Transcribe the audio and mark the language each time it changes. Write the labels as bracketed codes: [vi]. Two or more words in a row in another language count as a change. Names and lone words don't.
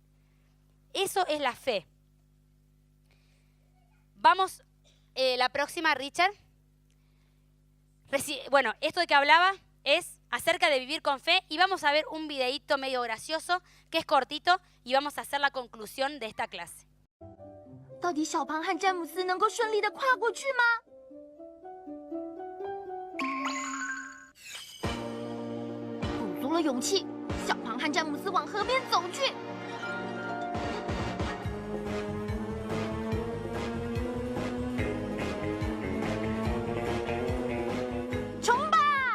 [es] Eso es la fe. Vamos, la próxima, Richard. Bueno, esto de que hablaba es acerca de vivir con fe y vamos a ver un videíto medio gracioso que es cortito y vamos a hacer la conclusión de esta clase. [zh] 到底小庞和詹姆斯能够顺利地跨过去吗？鼓足了勇气，小庞和詹姆斯往河边走去。冲吧！